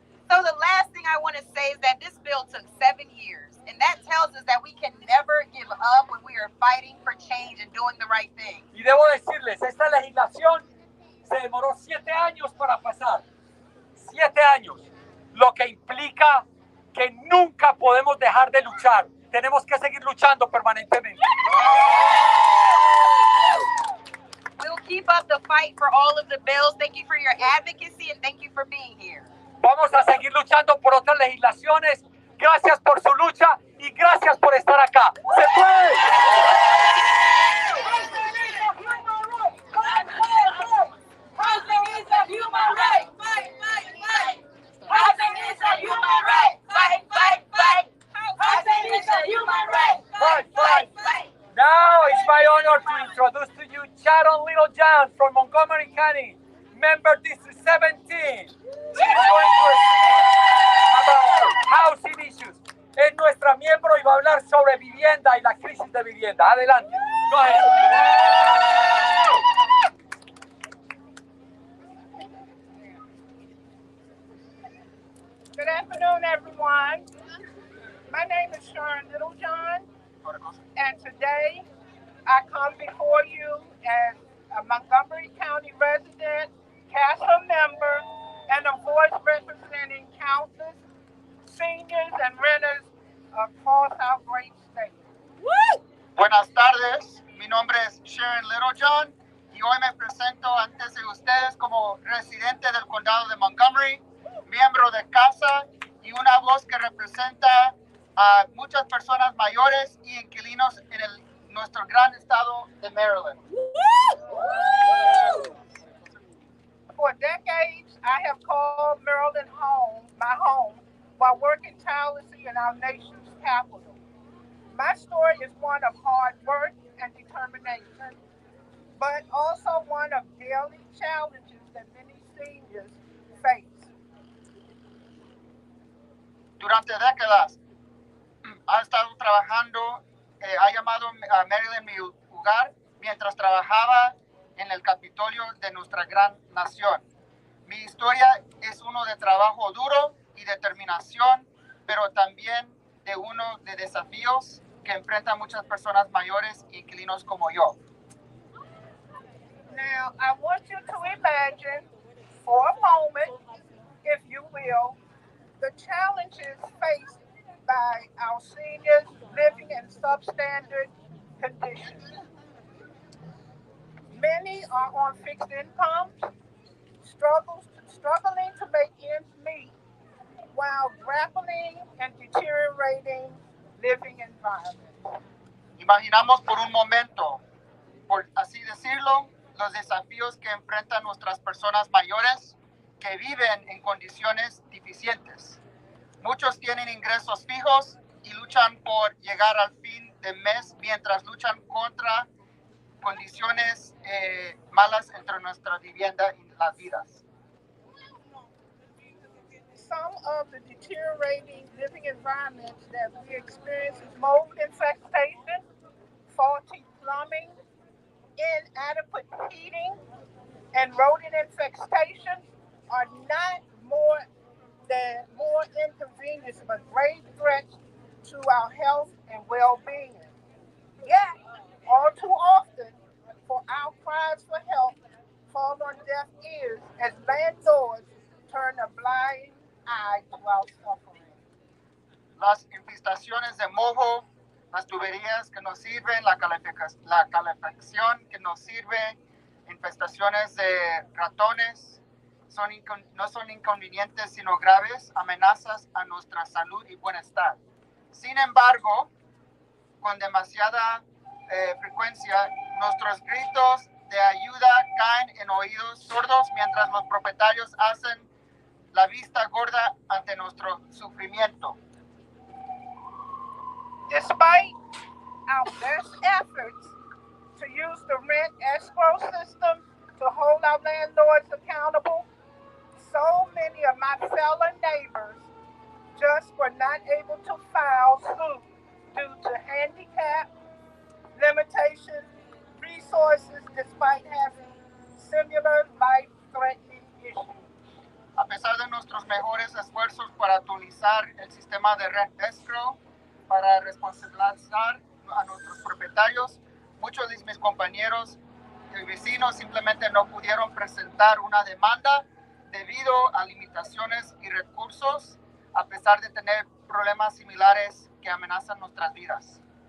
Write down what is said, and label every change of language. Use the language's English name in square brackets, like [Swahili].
[English] So the last thing I want to say is that this bill took 7 years. And that tells us that we can never give up when we are fighting for change and doing the right thing. [Spanish] Y debo decirles, esta legislación se demoró 7 años para pasar. 7 años. Lo que implica que nunca podemos dejar de luchar. Tenemos que seguir luchando permanentemente. [English] We'll keep up the fight for all of the bills. Thank you for your advocacy and thank you for being here. [Spanish] Vamos a seguir luchando por otras legislaciones. Gracias por su lucha y gracias por estar acá. ¡Se puede! [English] Housing is a human right. Fight, fight, fight. Housing is a human right. Fight, fight, fight. Housing is a human right. Fight, fight, fight. Now it's my honor to introduce to you Sharon Littlejohn from Montgomery County, Member District 17. She's going to speak about housing issues. [Spanish] Es nuestra miembro y va a hablar sobre vivienda y la crisis de vivienda. Adelante. [English] Go ahead. Good afternoon, everyone. My name is Sharon Littlejohn, and today I come before you as a Montgomery County resident, CASA member, and a voice representing countless seniors and renters across our great state. [Spanish] Buenas tardes, mi nombre es Sharon Littlejohn y hoy me presento ante ustedes como residente del condado de Montgomery, miembro de CASA y una voz que representa a muchas personas mayores y inquilinos en nuestro gran estado de Maryland. [English] For decades, I have called Maryland home, my home, while working tirelessly in our nation's capital. My story is one of hard work and determination, but also one of daily challenges that many seniors face. [Spanish] Durante décadas ha estado trabajando, ha llamado a Maryland mi hogar mientras trabajaba en el Capitolio de nuestra gran nación. Mi historia es uno de trabajo duro y determinación, pero también de uno de desafíos que enfrentan muchas personas mayores e inquilinos como yo. [English] Now, I want you to imagine for a moment, if you will, the challenges faced by our seniors living in substandard conditions. Many are on fixed incomes, struggling to make ends meet while grappling and deteriorating living environments. [Spanish] Imaginamos por un momento, por así decirlo, los desafíos que enfrentan nuestras personas mayores que viven en condiciones deficientes. Muchos tienen ingresos fijos y luchan por llegar al fin de mes mientras luchan contra condiciones malas entre nuestra vivienda y las vidas. [English] Some of the deteriorating living environments that we experience is mold infestation, faulty plumbing, inadequate heating, and rodent infestation are not more inconvenience but grave threats to our health and well-being. Yet, all too often, for our cries for help fall on deaf ears as landlords turn a blind eye to our suffering. [Spanish] Las infestaciones de moho, las tuberías que no sirven, la calefacción que no sirve, infestaciones de ratones, no son inconvenientes sino graves amenazas a nuestra salud y bienestar. Sin embargo, con demasiada frecuencia, nuestros gritos de ayuda caen en oídos sordos mientras los propietarios hacen la vista gorda ante nuestro sufrimiento. [English] Despite our best efforts to use the rent escrow system to hold our landlords accountable, so many of my fellow neighbors just were not able to file suit due to handicap, limitations, resources, despite having similar life-threatening issues. [Spanish] A pesar de nuestros mejores esfuerzos para actualizar el sistema de rent escrow, para responsabilizar a nuestros propietarios, muchos de mis compañeros y vecinos simplemente no pudieron presentar una demanda debido a limitaciones y recursos, a pesar de tener problemas similares que amenazan nuestras vidas.